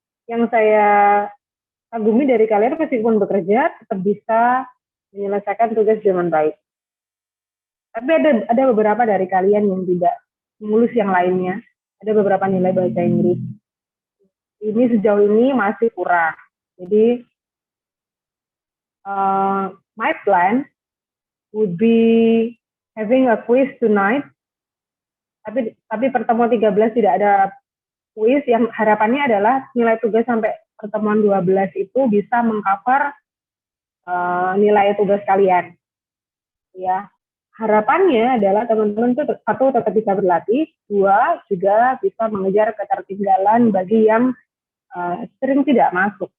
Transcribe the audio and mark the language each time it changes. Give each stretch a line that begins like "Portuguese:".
Indonesian: Yang saya kagumi dari kalian meskipun bekerja tetap bisa menyelesaikan tugas dengan baik. Tapi ada beberapa dari kalian yang tidak mulus yang lainnya. Ada beberapa nilai bahasa Inggris. Ini sejauh ini masih kurang. Jadi
English: my plan would be having a quiz tonight.
Indonesian: Tapi pertemuan 13 tidak ada quiz. Yang harapannya adalah nilai tugas sampai pertemuan 12 itu bisa mengcover nilai tugas kalian. Ya. Harapannya adalah teman-teman itu satu tetap bisa berlatih, dua juga bisa mengejar ketertinggalan bagi yang sering tidak masuk.